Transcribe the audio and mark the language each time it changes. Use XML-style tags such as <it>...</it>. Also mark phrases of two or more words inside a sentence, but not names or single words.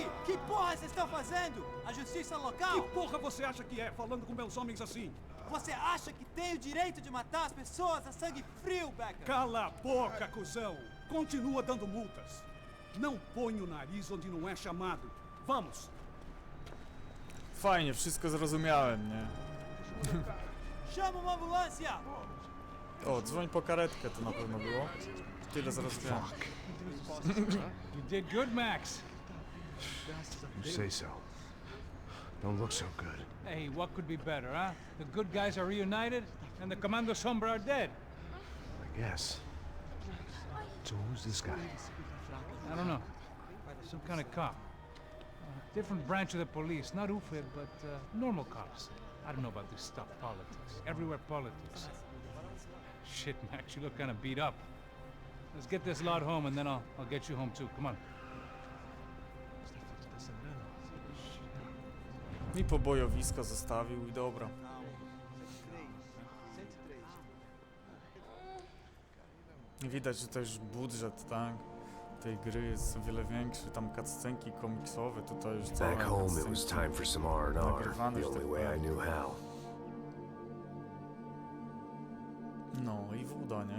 <pt>Que porra vocês estão fazendo? A justiça local? Que porra você acha que é, falando com meus homens assim? Você acha que tem o direito de matar as pessoas a sangue frio, Becker? Cala a boca, cuzão! Continua dando multas. Não põe o nariz onde não é chamado. Vamos!</pt> <pl>Fajnie, wszystko zrozumiałem, nie?</pl> <pt>Chama uma ambulância!</pt> <pl>O, dzwoń po karetkę, to na pewno było. Tyle zrozumiałem.</pl> <en>You did good, Max. You say so. Don't look so good. Hey, what could be better, huh? The good guys are reunited, and the Commando Sombra are dead. I guess. So who's this guy? I don't know. Some kind of cop. Different branch of the police. Not UFED, but normal cops. I don't know about this stuff, politics. Everywhere politics. Shit, Max, you look kind of beat up. Let's get this lot home, and then I'll get you home too. Come on.</en> <pl>Mi pobojowisko zostawił i dobra. Widać, że też budżet, tak? Tej gry jest o wiele większy, tam cutscenki komiksowe, tutaj już całe</pl> <en>Back home, it was</en> <pl>cutscenki.</pl> <en>time for some R&R, the only way I knew how.</en> <pl>No i woda, nie?</pl>